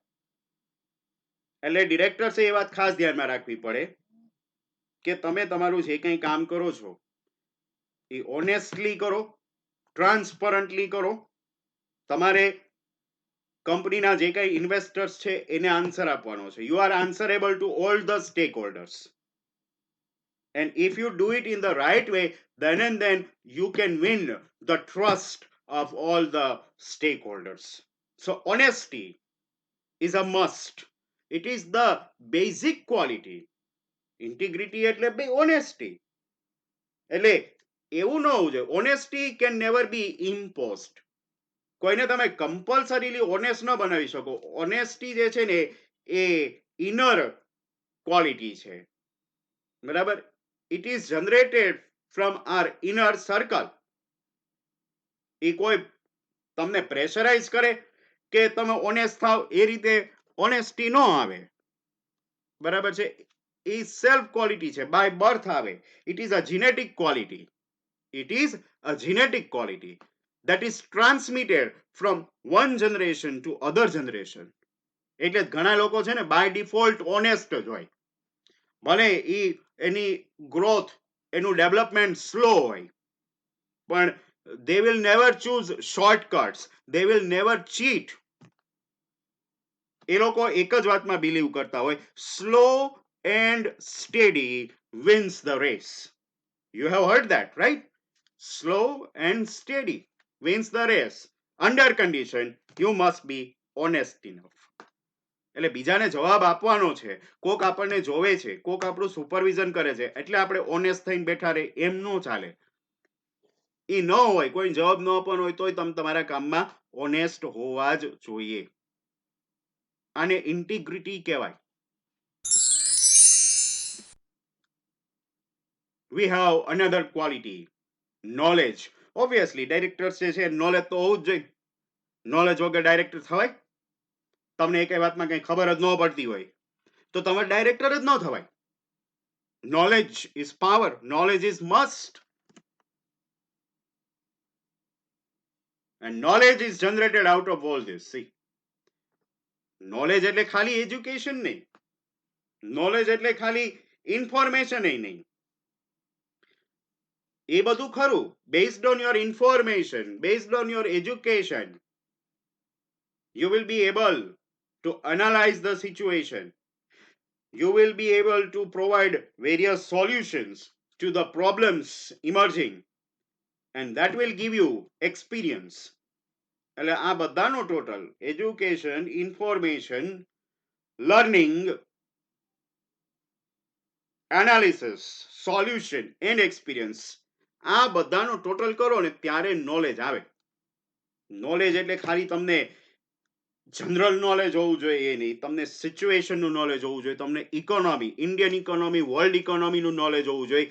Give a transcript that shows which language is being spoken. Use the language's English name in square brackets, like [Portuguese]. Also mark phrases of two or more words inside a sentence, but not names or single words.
[Gujarati] એટલે ડિરેક્ટર્સે એ વાત ખાસ ધ્યાનમાં રાખવી પડે કે તમે તમારું જે કંઈ કામ કરો છો એ ઓનેસ્ટલી કરો, ટ્રાન્સપરન્ટલી કરો. તમારે કંપનીના જે કઈ ઇન્વેસ્ટર્સ છે એને આન્સર આપવાનો છે. [English] You are answerable to all the stakeholders. And if you do it in the right way, then and then you can win the trust of all the stakeholders. So honesty is a must. It is the basic quality. Integrity [Gujarati] એટલે બે [English] honesty. [Gujarati] એટલે એવું ન હોવું જોઈએ. [English] Honesty can never be imposed. [Gujarati] કોઈને તમે [English] compulsorily honest [Gujarati] ન બનાવી શકો. ઓનેસ્ટી જે છે ને એ [English] inner quality [Gujarati] છે, બરાબર. [English] It is generated from our inner circle. [Gujarati] એ કોઈ તમને પ્રેશરાઇઝ કરે કે તમે ઓનેસ્ટ થાવ એ રીતે ઓનેસ્ટી ન આવે, બરાબર છે. એ [English] self quality [Gujarati] છે, [English] by birth [Gujarati] આવે. [English] it is a genetic quality. It is a genetic quality that is transmitted from one generation to other generation. [Gujarati] એટલે ઘણા લોકો છે ને [English] by default honest [Gujarati] જ હોય, ભલે એની ગ્રોથ, એનું ડેવલપમેન્ટ સ્લો હોય, પણ [English] they will never choose shortcuts, they will never cheat. [Gujarati] એ લોકો એક જ વાતમાં બિલીવ કરતા હોય, [English] slow and steady wins the race. You have heard that, right? Slow and steady wins the race. Under condition, you must be honest enough. [Gujarati] એટલે બીજાને જવાબ આપવાનો છે, કોક આપણને જોવે છે, કોક આપણું સુપરવિઝન કરે છે એટલે આપણે ઓનેસ્ટ થઈને બેઠા રહે એમ ન ચાલે. એ ન હોય, કોઈ જવાબ ન આપવાનો હોય તોય તમે તમારા કામમાં ઓનેસ્ટ હોવા જ જોઈએ. આને ઇન્ટિગ્રિટી કહેવાય. [English] We have another quality, knowledge. [Gujarati] Obviously ડાયરેક્ટર જે છે નોલેજ તો હોવું જ જોઈએ. નોલેજ વગર ડાયરેક્ટર થવાય? તમને એક વાતમાં કઈ ખબર જ ન પડતી હોય તો તમે ડાયરેક્ટર જ ન થવાય. [English] Knowledge is power, knowledge is must. And knowledge is generated out of all this. [Gujarati] See, knowledge એટલે ખાલી એજ્યુકેશન નહીં, નોલેજ એટલે ખાલી ઇન્ફોર્મેશન નહીં. એ બધું ખરું, [English] based on your information, based on your education, you will be able to analyze the situation. You will be able to provide various solutions to the problems emerging, and that will give you experience. [Gujarati] એટલે આ બધાનો [English] total education, information, learning, analysis, solution and experience, [Gujarati] આ બધાનો ટોટલ કરો ને ત્યારે નોલેજ આવે. નોલેજ એટલે ખાલી તમને [English] general knowledge [Gujarati] હોવું જોઈએ એ નહીં, તમને સિચ્યુએશનનું નોલેજ હોવું જોઈએ, તમને [English] economy, Indian economy, world [Gujarati] ઇકોનોમીનું નોલેજ હોવું જોઈએ.